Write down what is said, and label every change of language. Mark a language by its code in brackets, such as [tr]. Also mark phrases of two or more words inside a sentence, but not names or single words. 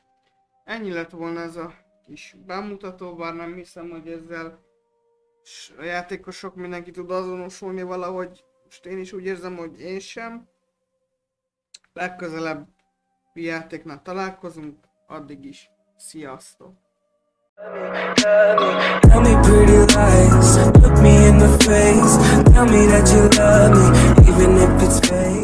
[hu] Ennyi lett volna ez a kis bemutató, bár nem hiszem, hogy ezzel a játékosok mindenki tud azonosulni valahogy. Most én is úgy érzem, hogy én sem. Legközelebb játéknál találkozunk, addig is sziasztok! [en] Tell me pretty lies, look me in the face. Tell me that you love me, even if it's fake.